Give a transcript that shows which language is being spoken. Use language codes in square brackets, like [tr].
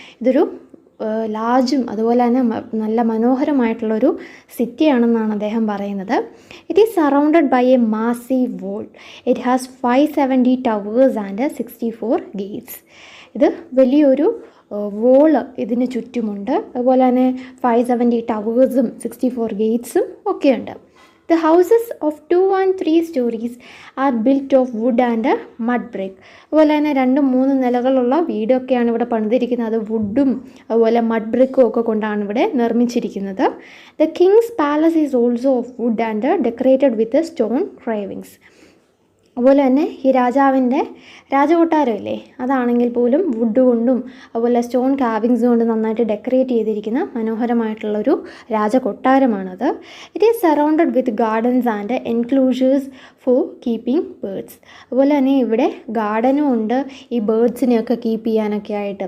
[ml] ഇതൊരു ലാർജും അതുപോലെ തന്നെ നല്ല മനോഹരമായിട്ടുള്ളൊരു സിറ്റിയാണെന്നാണ് അദ്ദേഹം പറയുന്നത്. [en] It is surrounded by a massive wall. It has 570 towers and 64 gates. [ml] ഇത് വലിയൊരു വോള് ഇതിന് ചുറ്റുമുണ്ട്. അതുപോലെ തന്നെ 570 ടവേഴ്സും 64 ഗേറ്റ്സും ഒക്കെയുണ്ട്. [en] The houses of 2 and 3 stories are built of wood and mud brick. [ml] അതുപോലെ തന്നെ 2-3 നിലകളുള്ള വീടൊക്കെയാണ് ഇവിടെ പണിതിരിക്കുന്നത്. അത് വുഡും അതുപോലെ മഡ് ബ്രിക്കും ഒക്കെ കൊണ്ടാണ് ഇവിടെ നിർമ്മിച്ചിരിക്കുന്നത്. [en] The king's palace is also of wood and decorated with stone carvings. [ml] അതുപോലെ തന്നെ ഈ രാജാവിൻ്റെ രാജകൊട്ടാരമില്ലേ, അതാണെങ്കിൽ പോലും വുഡ് കൊണ്ടും അതുപോലെ സ്റ്റോൺ കാവിങ്സ് കൊണ്ട് നന്നായിട്ട് ഡെക്കറേറ്റ് ചെയ്തിരിക്കുന്ന മനോഹരമായിട്ടുള്ളൊരു രാജകൊട്ടാരമാണത്. [en] It is surrounded with gardens and enclosures for keeping birds. [ml] അതുപോലെ തന്നെ ഇവിടെ ഗാർഡനും ഉണ്ട് ഈ ബേർഡ്സിനെയൊക്കെ കീപ്പ് ചെയ്യാനൊക്കെ ആയിട്ട്.